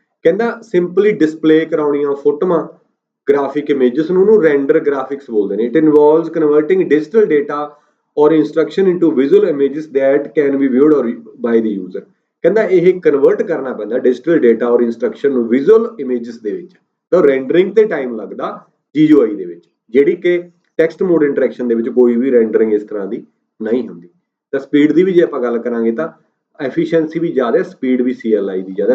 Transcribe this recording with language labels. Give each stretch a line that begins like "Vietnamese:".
Punjabi: ਕਹਿੰਦਾ simply display ਕਰਾਉਣੀਆਂ ਫੋਟੋਆਂ, ਗ੍ਰਾਫਿਕ ਇਮੇजेस ਨੂੰ render graphics ਬੋਲਦੇ ਨੇ।
English: it involves converting digital data or instruction into visual images that can be viewed or by the user।
Punjabi: ਕਹਿੰਦਾ ਇਹ ਕਨਵਰਟ ਕਰਨਾ ਪੈਂਦਾ ਡਿਜੀਟਲ ਡੇਟਾ ਔਰ ਇੰਸਟਰਕਸ਼ਨ ਨੂੰ ਵਿਜ਼ੂਅਲ ਇਮੇजेस ਦੇ ਵਿੱਚ। ਤਾਂ ਰੈਂਡਰਿੰਗ ਤੇ ਟਾਈਮ ਲੱਗਦਾ GUI ਦੇ ਵਿੱਚ, ਜਿਹੜੀ ਕਿ ਟੈਕਸਟ ਮੋਡ ਇੰਟਰੈਕਸ਼ਨ ਦੇ ਵਿੱਚ ਕੋਈ ਵੀ ਰੈਂਡਰਿੰਗ ਇਸ ਤਰ੍ਹਾਂ ਦੀ ਨਹੀਂ ਹੁੰਦੀ। ਤਾਂ ਸਪੀਡ ਦੀ ਵੀ ਜੇ ਆਪਾਂ ਗੱਲ ਕਰਾਂਗੇ ਤਾਂ ਐਫੀਸ਼ੀਐਂਸੀ ਵੀ ਜ਼ਿਆਦਾ, ਸਪੀਡ ਵੀ CLI ਦੀ ਜ਼ਿਆਦਾ।